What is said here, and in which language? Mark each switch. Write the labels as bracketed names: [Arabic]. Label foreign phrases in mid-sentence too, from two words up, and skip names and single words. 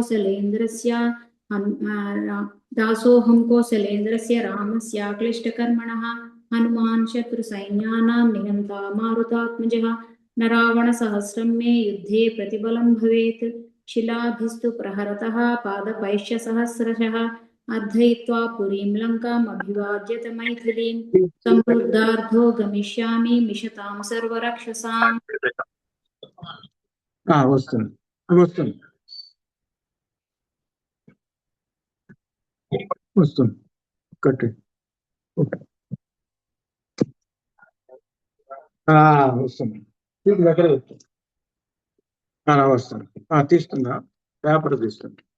[Sanskrit] कौसलेन्द्रस्य रामस्याक्लिष्टकर्मणः हनुमान् शत्रुसैन्यानां निहन्ता मारुतात्मजः न रावणसहस्रं मे युद्धे प्रतिबलं भवेत् शिलाभिस्तु प्रहरतः पादपैश्च सहस्रशः अर्धयित्वा पुरीं लङ्काम् अभिवाद्यत मैथिलीं समृद्धार्धो गमिष्यामि मिषतां सर्वरक्षसाम् [Telugu] వస్తుంది వస్తుంది వస్తుంది కట్టి వస్తుంది ఇది ఎక్కడ వస్తుంది వస్తుంది తీస్తుందా పేపర్ తీస్తుంది